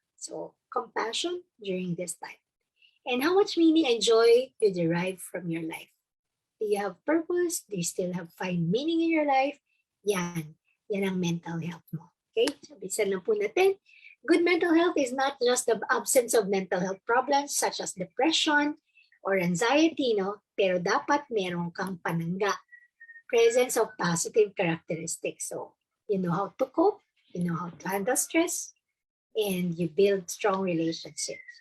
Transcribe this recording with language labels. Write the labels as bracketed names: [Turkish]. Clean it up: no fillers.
[English] So, compassion during this time. And how much meaning and joy you derive from your life? Do you have purpose? Do you still find meaning in your life? [Filipino] Yan ang mental health mo. Okay? So, bisan lang po natin. [English] Good mental health is not just the absence of mental health problems such as depression or anxiety, no? [Filipino] Pero dapat meron kang panangga. [English] Presence of positive characteristics. So, you know how to cope, you know how to handle stress, and you build strong relationships.